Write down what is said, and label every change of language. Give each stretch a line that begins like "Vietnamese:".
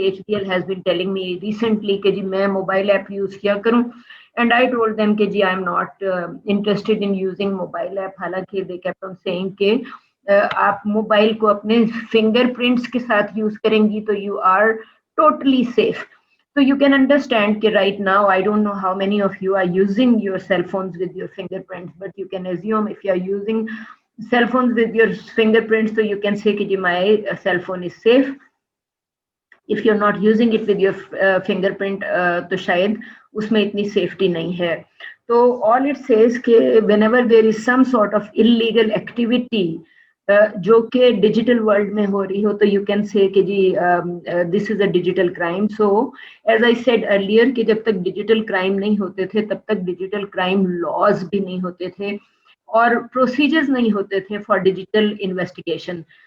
English: HDL has been telling me recently
Urdu: کہ جی میں mobile app use کیا کروں,
English: And I told them کہ جی I am not interested in using mobile app.
Urdu: حالانکہ
English: they kept on saying
Urdu: کہ آپ mobile کو اپنے فنگر پرنٹس کے ساتھ یوز کریں گی تو
English: You are totally safe. So you can understand کہ right now I don't know how many of you are using your cell phones with your fingerprints, but you can assume if you are using cell phones with your fingerprints, so you can say کہ my cell phone is safe. If you're not using it with your fingerprint,
Urdu: تو شاید اس میں اتنی safety نہیں ہے.
English: تو all it says کہ whenever there is some sort of illegal activity
Urdu: جو کہ ڈیجیٹل ورلڈ میں ہو رہی ہو تو
English: You can say کہ جی this is a digital crime. So as I said earlier
Urdu: کہ جب تک ڈیجیٹل کرائم نہیں ہوتے تھے تب تک ڈیجیٹل کرائم لاز بھی نہیں ہوتے تھے اور پروسیجرز نہیں ہوتے تھے
English: For digital investigation.